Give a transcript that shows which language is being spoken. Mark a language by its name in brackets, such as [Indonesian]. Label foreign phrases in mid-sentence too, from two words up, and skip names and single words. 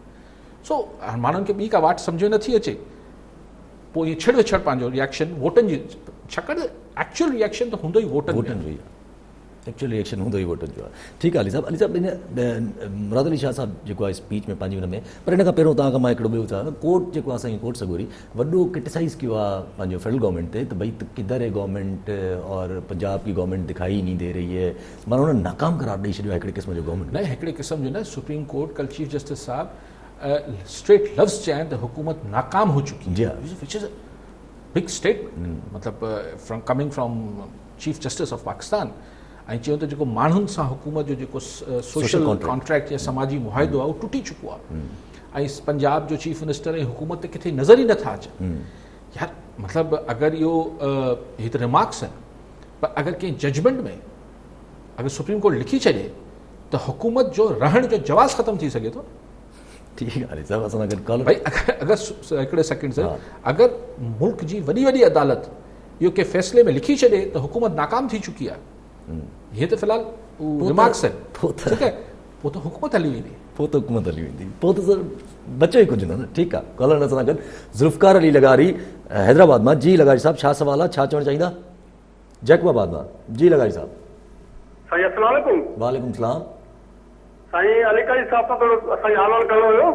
[Sindhi] सो माण्हुनि खे ॿी का वाट सम्झ में नथी अचे, पोइ ईअं छिड़ विछड़ पंहिंजो रिएक्शन वोटनि जी, छाकाणि [English] actual reaction [Sindhi] त हूंदो ई वोटनि जो ई आहे, [English] actual reaction [Sindhi] हूंदो ई वोटनि जो आहे। ठीकु आहे अली साहब इन मुराद अली शाह साहब जेको आहे स्पीच में पंहिंजी हुन में, पर इन खां पहिरियों तव्हां खां मां हिकिड़ो ॿियो चवां, कोर्ट जेको आहे असांजी कोर्ट सगोरी वॾो क्रिटिसाइज़ कयो आहे पंहिंजो [English] federal government [Sindhi] ते, त [Urdu] بھئی کدھر ہے گورنمنٹ اور پنجاب کی گورنمنٹ دکھائی ہی نہیں دے رہی ہے، مانا انہوں نے ناکام قرار [Sindhi] ॾेई छॾियो आहे हिकिड़े क़िस्म जो गवर्नमेंट। न हिकिड़े क़िस्म जो न, सुप्रीम कोर्ट कल [English] chief justice [Sindhi] साहब स्ट्रेट लफ्ज़ चया त हुकूमत नाकाम [Urdu] ہو چکی [Sindhi] जी, [English] which is a big statement, मतिलबु from coming from Chief Justice of Pakistan. [Sindhi] ऐं चयो त जेको माण्हुनि सां हुकूमत जो जेको [English] social contract [Sindhi] या समाजी मुआहिदो आहे उहो टुटी चुको आहे, ऐं पंजाब जो [English] chief minister [Sindhi] ऐं हुकूमत ते किथे नज़र ई नथा अचनि। यार मतिलबु अगरि इहो हीअ त रिमार्क्स आहिनि, पर अगरि कंहिं जजमेंट में अगरि सुप्रीम कोर्ट लिखी छॾे त हुकूमत जो रहण जो जवाज़ ख़तमु थी सघे थो। ठीकु आहे साहब, असां गॾु भई अगरि हिकिड़े सेकेंड से अगरि मुल्क जी वॾी वॾी अदालत इहो कंहिं फ़ैसिले में लिखी छॾे त हुकूमत नाकाम थी चुकी आहे, [Urdu] یہ تو فی الحال ریمارکس ہے، ٹھیک ہے، وہ تو حکومت [Sindhi] हली वेंदी, पोइ त हुकूमत हली वेंदी, पोइ त सर बचो ई कुझु न। ठीकु आहे, कॉलर असां गॾु ज़ुल्फ़कार अली लगारी हैदराबाद मां। जी लगारी साहब, छा सवाल आहे, छा चवणु चाहींदा? जैकबाबाद मां। जी लगारी साहब। साईं अस्सलाम वालेकुम। वालेकुम सलाम। साईं अलीकाई साहब सां थोरो असांखे हाल वाल करिणो हुयो।